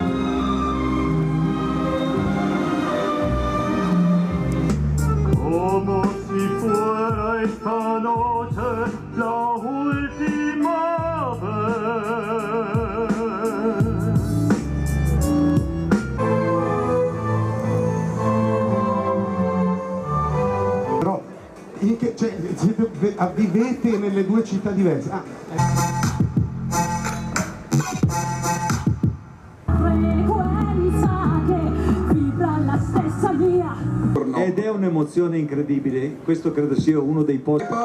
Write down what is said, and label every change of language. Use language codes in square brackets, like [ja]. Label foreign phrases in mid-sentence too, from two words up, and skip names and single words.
[es] Como si fuera esta noche la última vez. [it] Però vivete nelle due città diverse. Ed è un'emozione incredibile, questo credo sia uno dei posti che